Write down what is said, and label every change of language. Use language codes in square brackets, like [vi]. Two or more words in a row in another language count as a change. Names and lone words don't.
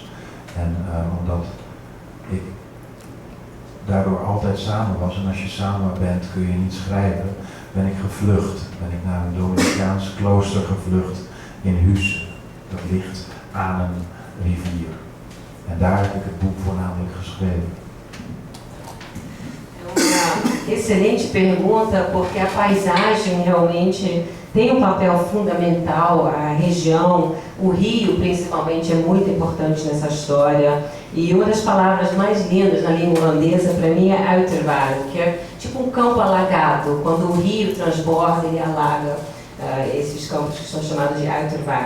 [nl] En omdat ik daardoor altijd samen was, en als je samen bent kun je niet schrijven, ben ik gevlucht. Ben ik naar een Dominicaans klooster gevlucht in Husse. Dat ligt aan een rivier. En daar heb ik het boek voornamelijk geschreven. [pt] Excelente pergunta, porque a paisagem realmente tem um papel fundamental, a região, o rio principalmente é muito importante nessa história. E uma das palavras mais lindas na língua holandesa para mim é uiterwaarde, que é tipo um campo alagado, quando o rio transborda e alaga esses campos que são chamados de uiterwaarde.